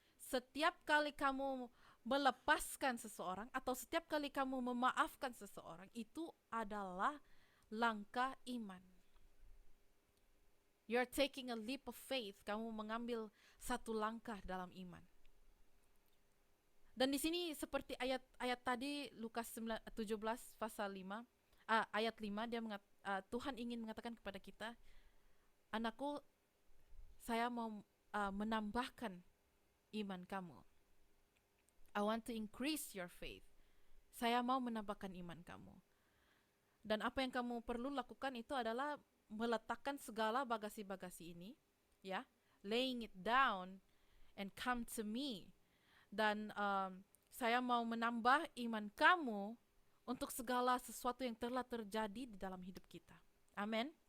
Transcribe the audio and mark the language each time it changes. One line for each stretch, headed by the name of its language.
Indonesian: setiap kali kamu melepaskan seseorang atau setiap kali kamu memaafkan seseorang, itu adalah langkah iman.
English: You're taking a leap of faith.
Indonesian: Kamu mengambil satu langkah dalam iman. Dan di sini seperti ayat tadi Lukas 17 pasal 5, ayat 5 Tuhan ingin mengatakan kepada kita, anakku, saya mau menambahkan iman kamu.
English: I want to increase your faith.
Indonesian: Saya mau menambahkan iman kamu. Dan apa yang kamu perlu lakukan itu adalah meletakkan segala bagasi-bagasi ini, ya,
English: laying it down and come to me.
Indonesian: Dan saya mau menambah iman kamu untuk segala sesuatu yang telah terjadi di dalam hidup kita. Amin.